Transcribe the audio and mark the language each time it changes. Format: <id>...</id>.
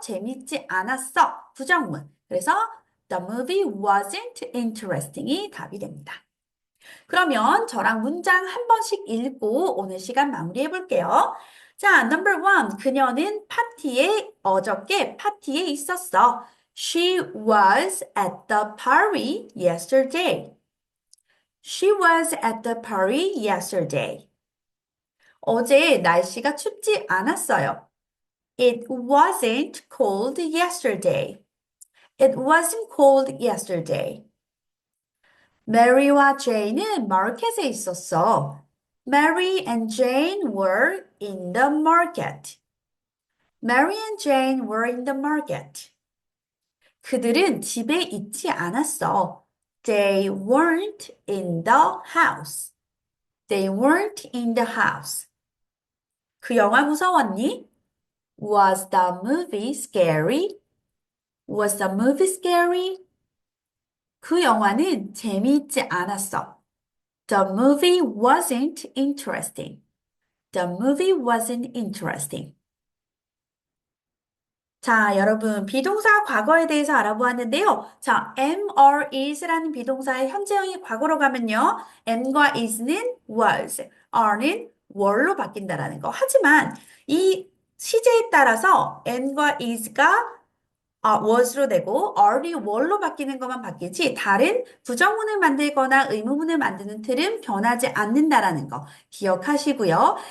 <ko>재밌지 않았어. 부정문.</ko> <en>그래서 the movie wasn't interesting이 답이 됩니다.</en> <ko>그러면 저랑 문장 한 번씩 읽고 오늘 시간 마무리해 볼게요.</ko> <en>자, number one.</en> <ko>그녀는 어저께 파티에 있었어.</ko> <en>She was at the party yesterday. She was at the party yesterday.</en> <ko>어제 날씨가 춥지 않았어요.</ko> <en>It wasn't cold yesterday. It wasn't cold yesterday.</en> <ko>메리와 제인은 마켓에 있었어.</ko> <en>Mary and Jane were in the market. Mary and Jane were in the market.</en> <ko>그들은 집에 있지 않았어.</ko> <en>They weren't in the house. They weren't in the house.</en> <ko>그 영화 무서웠니?</ko> <en>Was the movie scary? Was the movie scary?</en> <ko>그 영화는 재미있지 않았어.</ko> <en>The movie wasn't interesting. The movie wasn't interesting.</en> <ko>자, 여러분, 비동사 과거에 대해서 알아보았는데요. 자, am, are, is라는 비동사의 현재형이 과거로 가면요. am과 is는 was, are는 were로 바뀐다라는 거. 하지만 이 시제에 따라서 am과 is가 was로 되고 are이 were로 바뀌는 것만 바뀌지 다른 부정문을 만들거나 의문문을 만드는 틀은 변하지 않는다라는 거 기억하시고요.</ko>